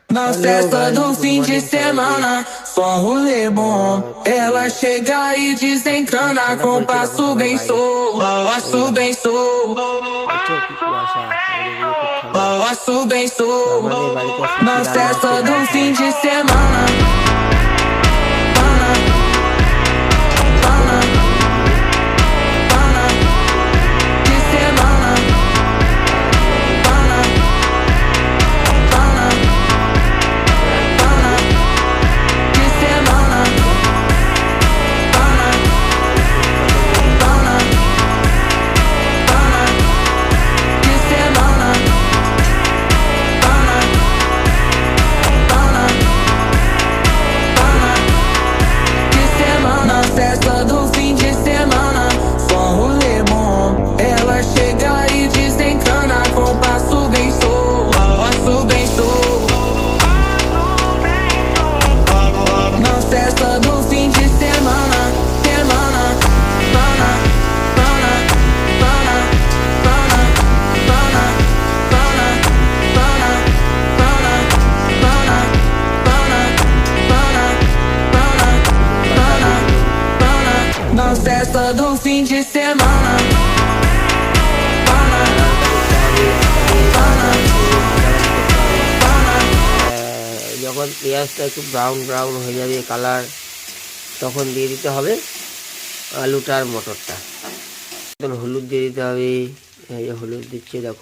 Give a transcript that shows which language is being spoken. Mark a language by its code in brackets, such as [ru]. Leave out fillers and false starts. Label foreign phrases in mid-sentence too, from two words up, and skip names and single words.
[pt] Na festa do fim de semana, só um rolê bom. Ela chega e desencana com passo bem solto, passo bem solto, [bn] দেখছো কি কুয়াশা, আমাদের এদিকে খুব ঠান্ডা। [pt] passo bem [bn] তো [pt] solto. [bn] আমাদের বাড়িতে আজকে কি [pt] Na [bn] রান্না [pt] festa [bn] হচ্ছে [pt] do [bn] দেখো [pt] fim [bn] সবাই। [pt] de semana, pana, pana, [bn] আলু দিয়ে [pt] pana, de semana, [bn] জিরা দিয়ে [pt] pana, pana, [bn] আর কি [pt] pana, [bn] থাকবে, [pt] de semana, pana, [bn] তেজপাতা দিয়ে দিলাম, [pt] pana, pana, de semana, pana, pana, pana, de semana. Festa do fim de semana, só um rolê bom. Ela chega e desencana com passo bem solto, passo bem solto. Na festa do fim de semana, semana, pana, pana, pana, pana, pana, pana, pana, pana, pana, pana, pana, pana, [bn] তেজপাতা দিয়ে দিলাম, [pt] pana. Na festa do fim de semana, pana, [bn] আর হালকা করতে হবে, আটা দিয়ে [pt] pana, [bn] ভাজা একটু ভাজা ভাজি করতে হবে। [pt] pana, [bn] যখন পেঁয়াজটা একটু ব্রাউন ব্রাউন হয়ে যাবে কালার, তখন দিয়ে দিতে হবে আলুটা আর মটরটা। তখন হলুদ দিয়ে দিতে হবে, এই যে হলুদ দিচ্ছে দেখো।